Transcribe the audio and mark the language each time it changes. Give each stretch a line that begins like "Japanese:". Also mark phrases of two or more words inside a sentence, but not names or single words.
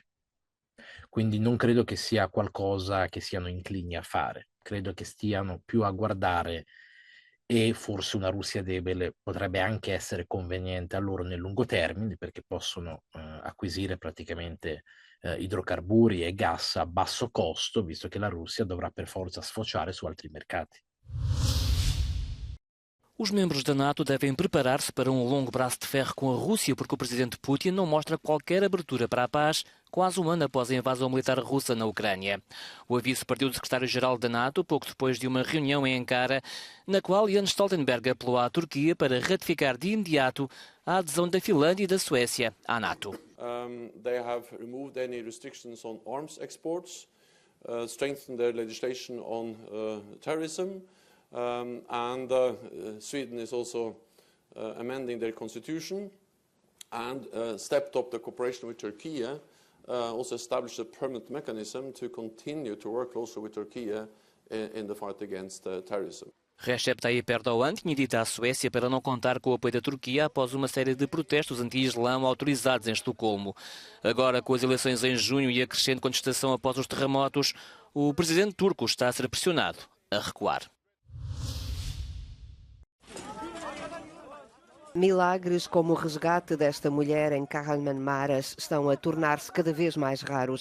Italian: Quindi non credo che sia qualcosa che siano inclini a fare, credo che stiano più a guardare e forse una Russia debole potrebbe anche essere conveniente a loro nel lungo termine perché possono acquisire praticamente idrocarburi e gas a basso costo, visto che la Russia dovrà per forza sfociare su altri mercati.
Portuguese: Os membros da NATO devem preparar-se para um longo braço de ferro com a Rússia, porque o presidente Putin não mostra qualquer abertura para a paz, quase um ano após a invasão militar russa na Ucrânia. O aviso partiu do secretário-geral da NATO pouco depois de uma reunião em Ankara, na qual Jens Stoltenberg apelou à Turquia para ratificar de imediato a adesão da Finlândia e da Suécia à NATO.
English: They have removed any restrictions on arms exports, strengthened their legislation on terrorism. Sweden is also amending their constitution and stepped up the cooperation with Turkey, also established a permanent mechanism to continue to work closer with Turkey in the fight against terrorism.
Portuguese: Recep Tayyip Erdogan tinha dito à Suécia para não contar com o apoio da Turquia após uma série de protestos anti-islão autorizados em Estocolmo. Agora, com as eleições em junho e a crescente contestação após os terremotos, o presidente turco está a ser pressionado a recuar. Milagres como o resgate desta mulher em Kahramanmaraş estão a tornar-se cada vez mais raros.